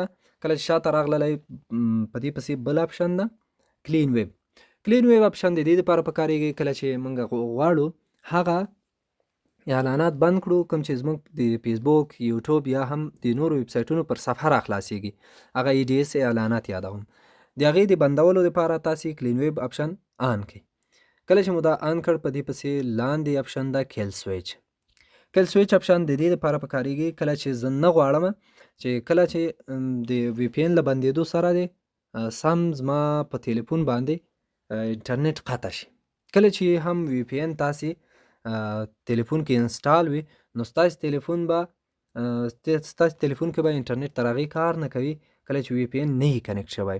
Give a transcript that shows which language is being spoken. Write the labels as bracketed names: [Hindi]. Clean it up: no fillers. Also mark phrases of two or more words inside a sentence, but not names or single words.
[Pashto] کله چې شاته راغللی په دې پسې بل اپشن ده [English] clean web option [Pashto] د دې لپاره پکارېږي کله چې مونږ غواړو هغه اعلانات بند کړو، کوم چې زموږ د فیسبوک، یوټیوب یا هم د نورو ویب سایټونو پر صفحه را خلاصیږي، هغه EDS اعلانات یادوم. د هغې د بندولو لپاره تاسې [English] clean web option on [Pashto] کړئ. کله چې مو دا آن کړ، په دې پسې لاندې آپشن ده [English] kill switch. kill switch option [Pashto] د دې لپاره پکارېږي کله چې زه نه غواړم چې کله چې د وی پی ان له بندېدو سره دی سم زما په تلیفون باندې انټرنیټ قطع شي. کله چې هم وی پی ان تاسې تلیفون کې انسټال وي، نو ستاسې تلیفون به انټرنیټ تر هغې کار نه کوي کله چې وی پی ان نه وي کنیکټ شوی.